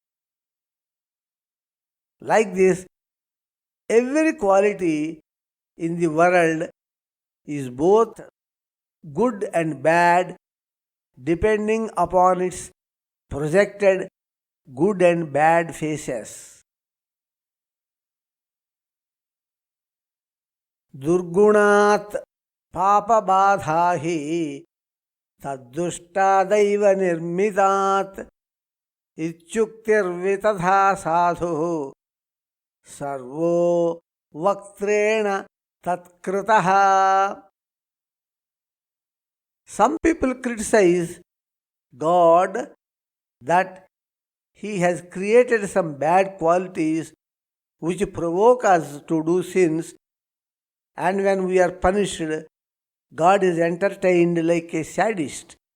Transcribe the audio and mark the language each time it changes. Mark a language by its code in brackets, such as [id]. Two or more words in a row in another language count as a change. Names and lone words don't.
[en] Like this, every quality in the world is both good and bad depending upon its projected good and bad faces. [sa] Durgunat papa badhahi taddushtadaiva nirmitat ityuktirvitadha, sadhu sarvo vaktrena tatkritah. [en] Some people criticize God that He has created some bad qualities which provoke us to do sins, and when we are punished, God is entertained like a sadist.